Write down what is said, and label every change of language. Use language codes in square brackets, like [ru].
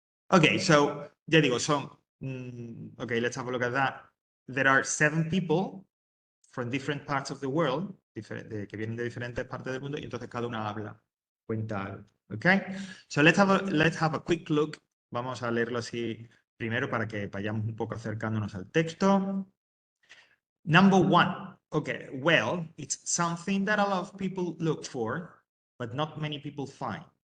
[en] Ok, so, [es] ya digo, son, [en] okay, let's have a look at that. There are 7 people from different parts of the world, [es] que vienen de diferentes partes del mundo, y entonces cada una habla, cuenta algo. Okay? [en] So let's have a quick look. [es] Vamos a leerlo así primero para que vayamos un poco acercándonos al texto. [en] Number 1. Okay, well, it's something that a lot of people look for, but not many people find.